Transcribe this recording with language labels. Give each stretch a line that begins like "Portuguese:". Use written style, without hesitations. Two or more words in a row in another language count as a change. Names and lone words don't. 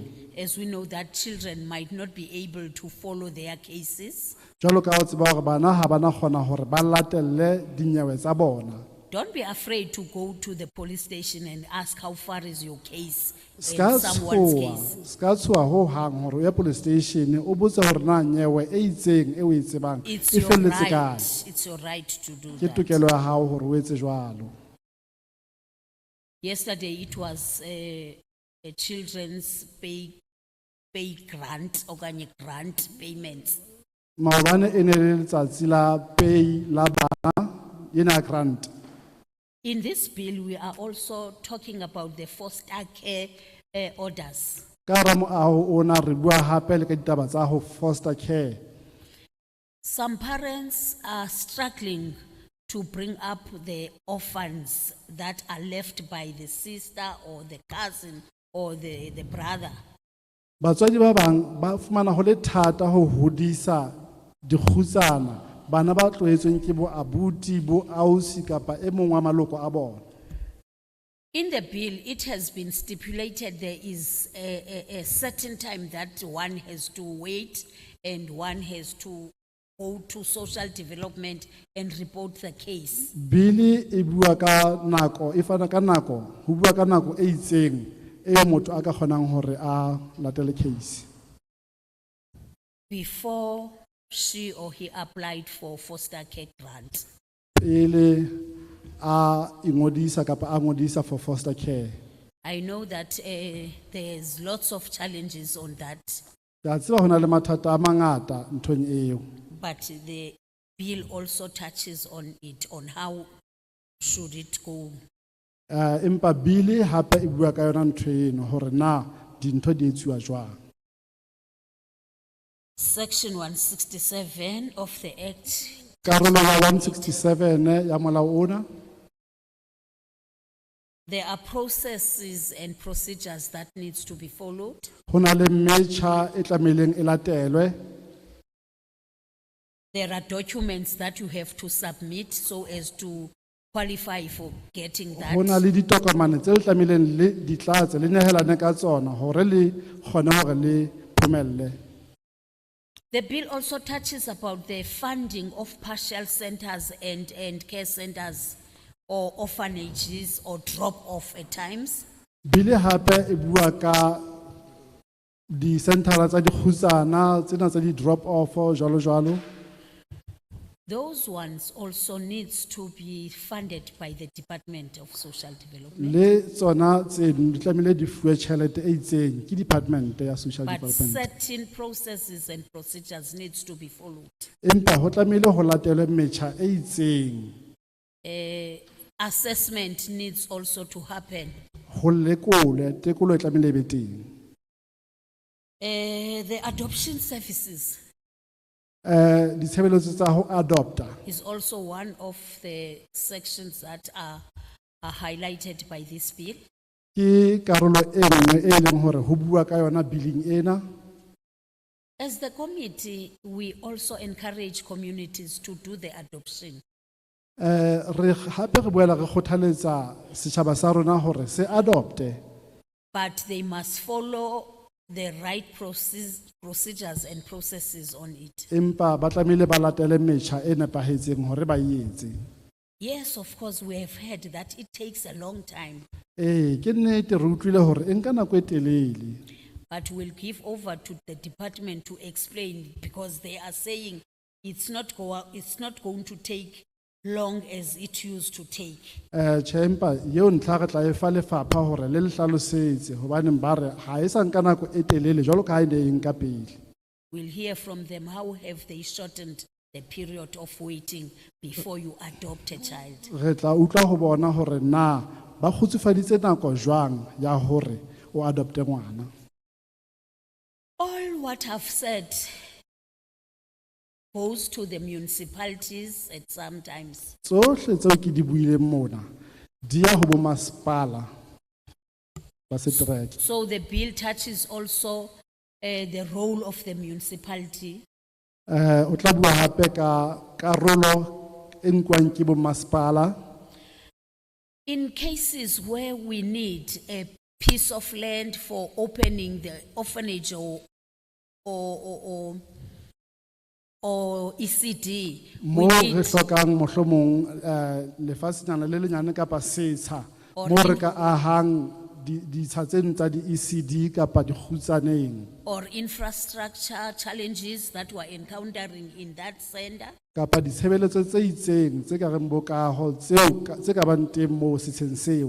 English: As we know that children might not be able to follow their cases.
Southern Sotho: Jwalo ka o tseba hore bana ha bana kgona hore ba latelle dinyewe tsa bona.
English: Don't be afraid to go to the police station and ask how far is your case in
Southern Sotho: Ska
English: someone's
Southern Sotho: tshoha,
English: case.
Southern Sotho: ska tshoha ho hang hore o ye
English: police station
Southern Sotho: o botse hore na nyewe e itseng e o e tsebang
English: It's
Southern Sotho: e
English: your
Southern Sotho: felletse
English: right.
Southern Sotho: kae.
English: It's your right to do
Southern Sotho: Ke
English: that.
Southern Sotho: tokelo ya hao hore o etse jwalo.
English: Yesterday it was a children's pay grant or grant payments.
Southern Sotho: Maobane e ne le letsatsi la pay la bana ena grant.
English: In this bill, we are also talking about the foster care orders.
Southern Sotho: Ka hara moaho ona re bua hape le ka ditaba tsa ho
English: foster care. Some parents are struggling to bring up the orphans that are left by the sister or the cousin or the brother.
Southern Sotho: Batswadi ba bang ba fumana ho le thata ho hodisa dikgutsana bana ba tloetsweng ke bo abuti bo ausi kapa e mong wa maloko a bona.
English: In the bill, it has been stipulated there is a certain time that one has to wait and one has to go to social development and report the case.
Southern Sotho: Bili e bua ka nako e fana ka nako ho bua ka nako e itseng e motho a ka kgonang hore a latele case.
English: Before she or he applied for foster care grant.
Southern Sotho: Pele a ingodisa kapa a ngodisa
English: for foster care. I know that there's lots of challenges on that,
Southern Sotho: Ke a tseba hona le mathata a mangata nthong eo.
English: but the bill also touches on it, on how should it go.
Southern Sotho: Empa bili hape e bua ka yona ntho eno hore na dintho di etsuwa jwang.
English: Section 167 of the Act,
Southern Sotho: Karolo ya 167 ya molao ona.
English: there are processes and procedures that needs to be followed.
Southern Sotho: Ho na le metjha e tlameileng e latelwe.
English: There are documents that you have to submit so as to qualify for getting
Southern Sotho: Ho na
English: that.
Southern Sotho: le ditokomane tse le tlameileng le di tlatse le nehelane ka tsona hore le kgone hore le phomelle.
English: The bill also touches about the funding of partial centers and care centers or orphanages or drop-off at times.
Southern Sotho: Bile hape e bua ka di centera tsa dikgutsana tsena tsa di
English: drop off
Southern Sotho: jwalo jwalo.
English: Those ones also needs to be funded by the Department of Social Development.
Southern Sotho: Le tsona tse di tlamehile di fuwe tjhelete e itseng ke department ya social
English: But development. certain processes and procedures needs to be followed.
Southern Sotho: Empa ho tlamehile ho latelwe metjha e itseng.
English: Assessment needs also to happen.
Southern Sotho: Ho lekolwe tekolo e tlamehile e be teng.
English: The adoption services
Southern Sotho: Ditshebeletso tsa ho adopta
English: is also one of the sections that are highlighted by this bill.
Southern Sotho: ke karolo e nngwe e leng hore ho bua ka yona billing ena.
English: As the committee, we also encourage communities to do the adoption.
Southern Sotho: Re hape re boela re kgothaletsa setjhaba sa rona hore se adopte,
English: But they must follow the right procedures and processes on it.
Southern Sotho: empa ba tlamehile ba latele metjha e nepahetseng hore ba e etse.
English: Yes, of course, we have heard that it takes a long time,
Southern Sotho: Ke nnete re utlwile hore e nka nako e telele.
English: but we'll give over to the department to explain because they are saying it's not going to take long as it used to take.
Southern Sotho: Tjhe, empa yeo ntlha re tla e fa lefapha hore le hlalosetse hobaneng ba re ha e sa nka nako e telele jwalo ka ha e ne e nka pele.
English: We'll hear from them how have they shortened the period of waiting before you adopt a child.
Southern Sotho: Re tla utlwa ho bona hore na ba kgutsufaditse nako jwang ya hore o adopte ngwana.
English: All what I've said goes to the municipalities at some times.
Southern Sotho: Tsohle tseo ke di buileng mona di ya ho bo masepala ba setereke.
English: So the bill touches also the role of the municipality.
Southern Sotho: O tla bua hape ka karolo e nkwang ke bo masepala.
English: In cases where we need a piece of land for opening the orphanage or ECD, we
Southern Sotho: Mo re
English: need,
Southern Sotho: hlokang mohlomong lefasenyana le lenyane kapa setsha mo re ka ahang ditsha tseno tsa di ECD kapa dikgutsaneng
English: or infrastructure challenges that we're encountering in that center.
Southern Sotho: kapa ditshebeletso tse itseng tse ka reng bokaho tse ka bang teng mo setsheng seo.